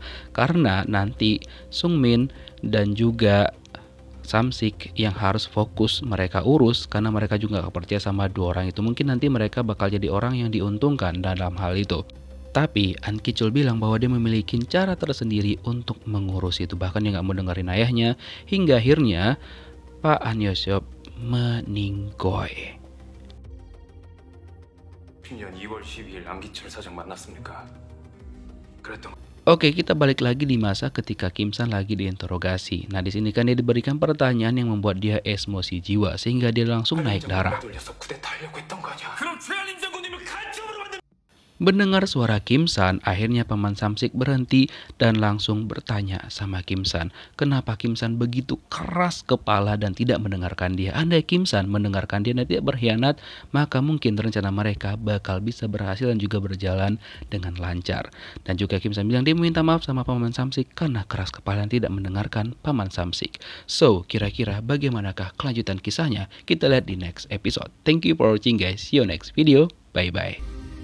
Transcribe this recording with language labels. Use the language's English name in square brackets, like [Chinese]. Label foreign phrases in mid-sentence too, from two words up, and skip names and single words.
[Indonesian] Karena nanti Sung Min dan juga Samsik yang harus fokus mereka urus karena mereka juga gak percaya sama dua orang itu. Mungkin nanti mereka bakal jadi orang yang diuntungkan dalam hal itu. Tapi An Ki-chul bilang bahwa dia memiliki cara tersendiri untuk mengurus itu. Bahkan dia gak mau dengerin ayahnya. Hingga akhirnya Pak An Yo-seop meninggoy. [Korean] 20년 2월 12일 안기철 사장 만났습니까? 그랬던 [Indonesian] Oke, kita balik lagi di masa ketika Kim San lagi diinterogasi. Nah, di sini kan dia diberikan pertanyaan yang membuat dia emosi jiwa sehingga dia langsung naik darah. [Korean] 돌려서 쿠데타하려고 했던 거 아니야? 그럼 최한림 장군님을 간첩으로 만든 [Indonesian] Mendengar suara Kim San, akhirnya Paman Samsik berhenti dan langsung bertanya sama Kim San. Kenapa Kim San begitu keras kepala dan tidak mendengarkan dia? Andai Kim San mendengarkan dia dan tidak berkhianat, maka mungkin rencana mereka bakal bisa berhasil dan juga berjalan dengan lancar. Dan juga Kim San bilang dia meminta maaf sama Paman Samsik karena keras kepala dan tidak mendengarkan Paman Samsik. So, kira-kira bagaimanakah kelanjutan kisahnya? Kita lihat di [English] next episode. Thank you for watching guys. See you next video. Bye-bye.